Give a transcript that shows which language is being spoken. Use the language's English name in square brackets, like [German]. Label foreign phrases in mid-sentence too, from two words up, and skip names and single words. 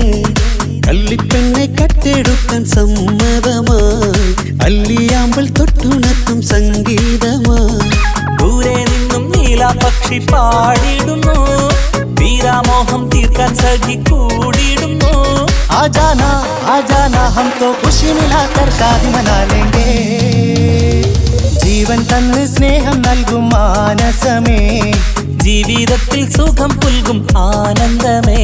[Malayalam] കള്ളിപ്പെണ്ണെ കട്ടെടുക്കാൻ സമ്മതമായി, അല്ലിയാമ്പൽ തൊട്ടുണർത്തും സംഗീതമായി. പക്ഷി പാടിടുന്നു, വീരാമോഹം തീർക്കാൻ സഖി കൂടിയിടുന്നു. [Hindi] आजाना आजाना हम तो खुशी मिलाकर शादी मना लेंगे. [Malayalam] ജീവൻ തന്ന് സ്നേഹം നൽകും മാനസമേ, ജീവിതത്തിൽ സുഖം പുൽകും ആനന്ദമേ,